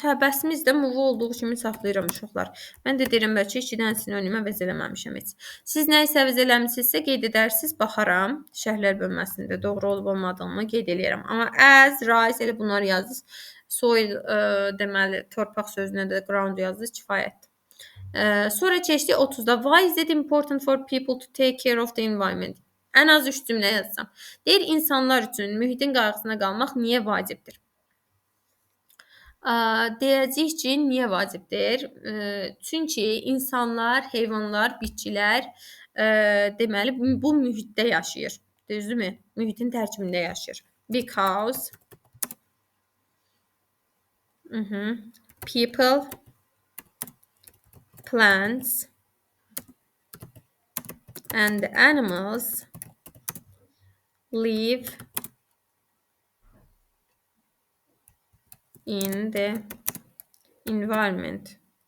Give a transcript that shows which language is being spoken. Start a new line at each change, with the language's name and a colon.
Azerbaijani: Hə, bəsimiz də move olduğu kimi saxlayıram uşaqlar. Mən də deyirəm bəlkə 2 dənə sinonimə əvəz eləməmişəm heç. Siz nə isə əvəz eləmisinizsə qeyd edərsiniz, baxaram. Şərhlər bölməsində doğru olub olmadığını qeyd eləyərəm. Amma as, rise elə bunları yazırsınız. Soil deməli torpaq sözünə də ground yazırsınız, kifayətdir. Sonra keçdik 30-da.
English: Why is it important for people to take care of the environment?
Azerbaijani: Ən az 3 cümlə yazsam. Deyir, insanlar üçün mühitin qayğısına qalmaq niyə vacibdir? Deyəcəyik ki, niyə vacibdir? Çünki insanlar, heyvanlar, bitkilər deməli bu mühitdə yaşayır. Düzdürmü? Mühitin tərkibində yaşayır.
English: Because people, plants and animals live in the environment.